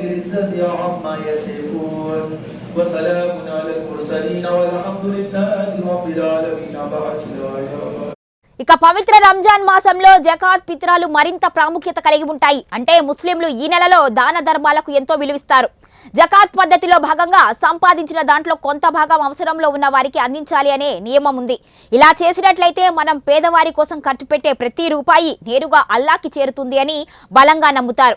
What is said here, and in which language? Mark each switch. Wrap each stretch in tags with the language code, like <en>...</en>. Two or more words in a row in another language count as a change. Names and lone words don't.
<ar>العزة عما يصفون وسلام على المرسلين والحمد لله رب العالمين.</ar> <te>ఇక పవిత్ర రంజాన్ మాసంలో జకాత్ ఫిత్రాలు మరింత ప్రాముఖ్యత కలిగి ఉంటాయి. అంటే ముస్లింలు ఈ నెలలో దాన ధర్మాలకు ఎంతో విలువిస్తారు. జకాత్ పద్ధతిలో భాగంగా సంపాదించిన దాంట్లో కొంత భాగం అవసరంలో ఉన్న వారికి అందించాలి అనే నియమం ఉంది. ఇలా చేసినట్లయితే మనం పేదవారి కోసం ఖర్చు పెట్టే ప్రతి రూపాయి నేరుగా అల్లాకి చేరుతుంది అని బలంగా నమ్ముతారు.</te>